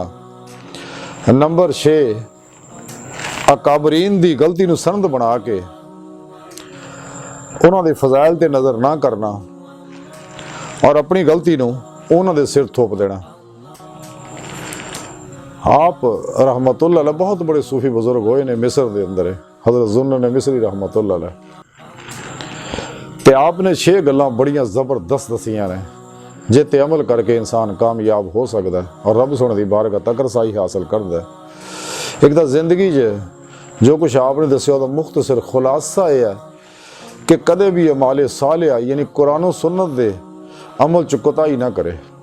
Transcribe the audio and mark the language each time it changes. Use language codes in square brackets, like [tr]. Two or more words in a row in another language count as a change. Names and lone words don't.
[pa] نمبر 6 اکابرین دی غلطی نوں سند بنا کے اوہناں دے فضائل تے نظر نہ کرنا تے اپنی غلطی نوں اوہناں دے سر تھوپ دینا. آپ [ar] رحمة الله عليه [pa] بہت وڈے صوفی بزرگ ہوئے نیں مصر دے اندر حضرت ذوالنون مصری [ar] رحمة الله عليه [pa] تے آپ نے 6 گلاں بڑیاں زبردست دسیاں نیں جنہاں تے عمل کر کے انسان کامیاب ہو سکدا اے تے رب سوہنے دی بارگاہ تک رسائی حاصل کردا اے. اک تے زندگی جو کجھ آپ نے دسیا [ur] اس کا مختصر خلاصہ یہ ہے کہ [pa] کدے وی اعمال صالحہ یعنی قرآن سنت دے عمل چ کوتاہی نہ کرے.